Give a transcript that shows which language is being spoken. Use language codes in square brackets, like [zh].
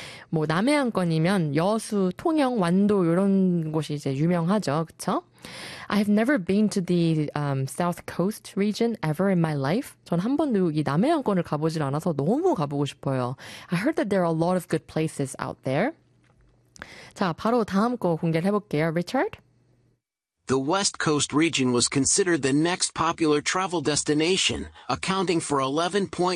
[ko] 뭐 남해안권이면 여수, 통영, 완도 이런 곳이 이제 유명하죠, 그렇죠? [en] I've never been to the South Coast region ever in my life. [ko] 전한 번도 이 남해안권을 가보질 않아서 너무 가보고 싶어요. [en] I heard that there are a lot of good places out there. [ko] 자, 바로 다음 거 공개를 해볼게요, Richard. [en] The West Coast region was considered the next popular travel destination, accounting for 11.1%.